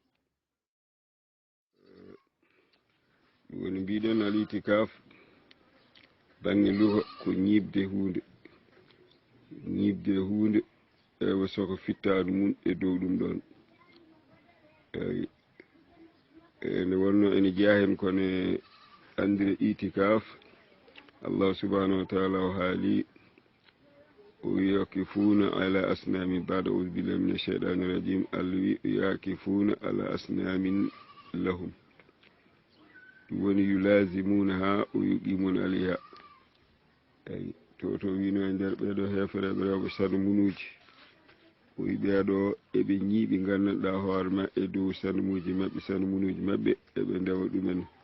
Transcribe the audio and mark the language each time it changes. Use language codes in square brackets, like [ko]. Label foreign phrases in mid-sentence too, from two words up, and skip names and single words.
[ff] ɗum woni mbiɗon al itikaf bangge luha ko ñibde hunde ewa soko fittadu mum e dow ɗum ɗon. eyi nde wonno ene jeeya hen kone andire itikaf allah [ar] سبحانه وتعالى [ff] o haali o [ar] يعكفون على أصنام بعد أعوذ بالله من الشيطان الرجيم الله wi يعكفون على أصنام لهم [ff] ɗum woni [ar] yulazimuna [ff] ha o [ar] يقيمون عليها. [ff] eyi to wino e nder ɓeɗo hefereɓe rewɓe sarmunuji o wi ɓeeɗo eɓe ñiiɓi gandanɗa hoorema e dow sanmuji maɓɓe eɓe ndewa ɗumen.